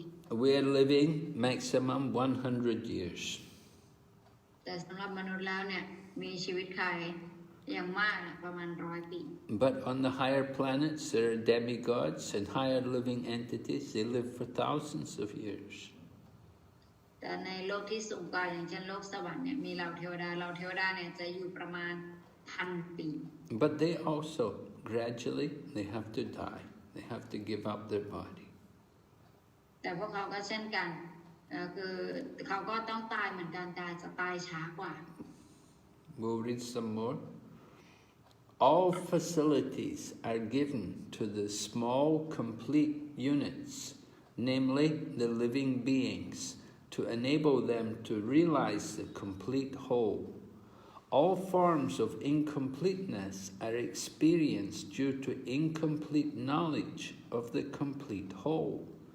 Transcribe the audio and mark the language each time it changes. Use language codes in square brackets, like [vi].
[en] we're living maximum 100 years. [th] แต่สำหรับมนุษย์แล้วเนี่ยมีชีวิตขัยอย่างมากประมาณ100 ปี [en] But on the higher planets, there are demigods and higher living entities. They live for thousands of years. [th] แต่ในโลกที่สูงกว่าอย่างเช่นโลกสวรรค์เนี่ยมีเหล่าเทวดาเนี่ยจะอยู่ประมาณ1,000 ปี [en] But they also, gradually, they have to die. They have to give up their body. [th] แต่พวกเขาก็เช่นกันคือเขาก็ต้องตายเหมือนกันแต่จะตายช้ากว่า [en] We'll read some more. All facilities are given to the small, complete units, namely the living beings, to enable them to realize the complete whole. All forms of incompleteness are experienced due to incomplete knowledge of the complete whole.